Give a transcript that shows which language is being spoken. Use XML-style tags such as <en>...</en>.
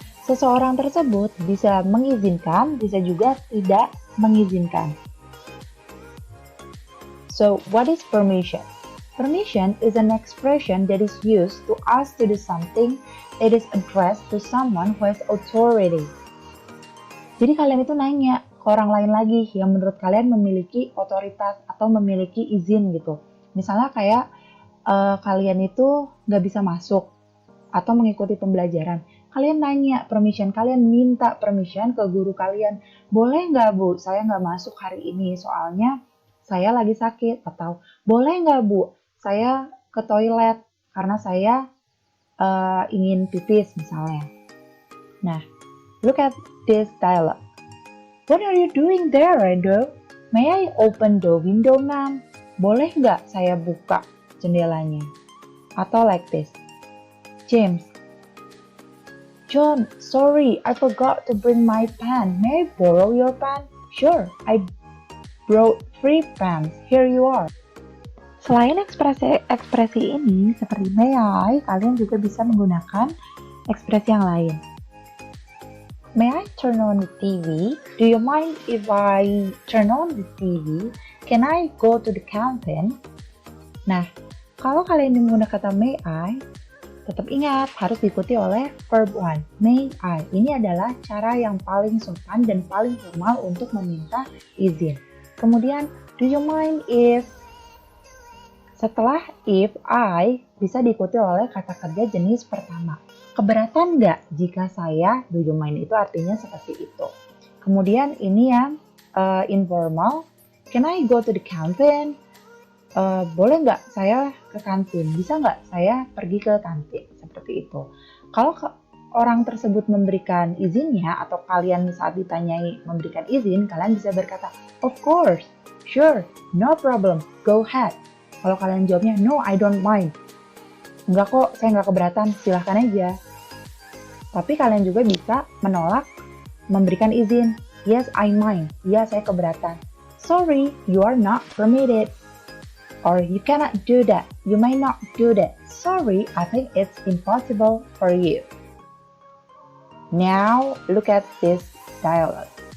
<id>Seseorang tersebut bisa mengizinkan, bisa juga tidak mengizinkan.</id> <en>So, what is permission? Permission is an expression that is used to ask to do something that is addressed to someone who has authority.</en> <id>Jadi kalian itu nanya ke orang lain lagi yang menurut kalian memiliki otoritas atau memiliki izin gitu. Misalnya kayak kalian itu nggak bisa masuk atau mengikuti pembelajaran. Kalian nanya permission, kalian minta permission ke guru kalian. Boleh nggak Bu, saya nggak masuk hari ini soalnya saya lagi sakit. Atau boleh nggak Bu, saya ke toilet karena saya ingin pipis misalnya.</id> <en>Nah, look at this dialogue. What are you doing there, Rendo? May I open the window, ma'am?</en> <id>Boleh nggak saya buka jendelanya? Atau</id> <en>like this. James. John, sorry, I forgot to bring my pen. May I borrow your pen? Sure, I brought 3 pens. Here you are.</en> <id>Selain ekspresi ini, seperti may I, kalian juga bisa menggunakan ekspresi yang lain.</id> <en>May I turn on the TV? Do you mind if I turn on the TV? Can I go to the canteen?</en> <id>Nah, kalau kalian menggunakan kata may I, tetap ingat harus diikuti oleh verb 1. May I. Ini adalah cara yang paling sopan dan paling formal untuk meminta izin. Kemudian, do you mind if? Setelah if, I bisa diikuti oleh kata kerja jenis pertama. Keberatan nggak jika saya, do you mind itu artinya seperti itu. Kemudian ini yang informal,</id> <en>can I go to the canteen?</en> <id>Boleh nggak saya ke kantin? Bisa nggak saya pergi ke kantin? Seperti itu. Kalau orang tersebut memberikan izinnya atau kalian saat ditanyai memberikan izin, kalian bisa berkata,</id> <en>of course, sure, no problem, go ahead.</en> <id>Kalau kalian jawabnya,</id> <en>no, I don't mind.</en> <id>Enggak kok, saya nggak keberatan, silahkan aja. Tapi kalian juga bisa menolak memberikan izin.</id> <en>Yes, I mind.</en> <id>Ya, saya keberatan.</id> <en>Sorry, you are not permitted. Or you cannot do that. You may not do that. Sorry, I think it's impossible for you. Now, look at this dialogue.</en>